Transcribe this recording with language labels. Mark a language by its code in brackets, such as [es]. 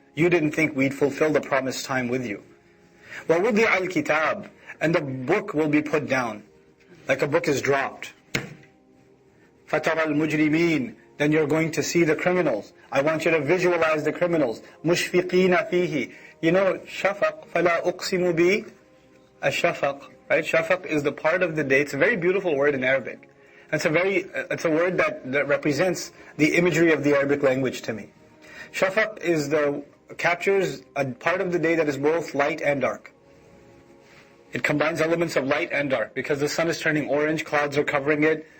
[en] You didn't think we'd fulfill the promised time with you. [ar] وَوُضِعَ الْكِتَابِ. [en] And the book will be put down, like a book is dropped. [ar] فَتَرَى الْمُجْرِمِينَ. [en] Then you're going to see the criminals. I want you to visualize the criminals. [ar] مُشْفِقِينَ فِيهِ. [en] You know, shafaq, [ar] فَلَا أُقْسِمُ بِي الشَّفَق. [en] Right? Shafaq is the part of the day. It's a very beautiful word in Arabic. It's a word that represents the imagery of the Arabic language to me. Shafaq captures a part of the day that is both light and dark. It combines elements of light and dark. Because the sun is turning orange, clouds are covering it.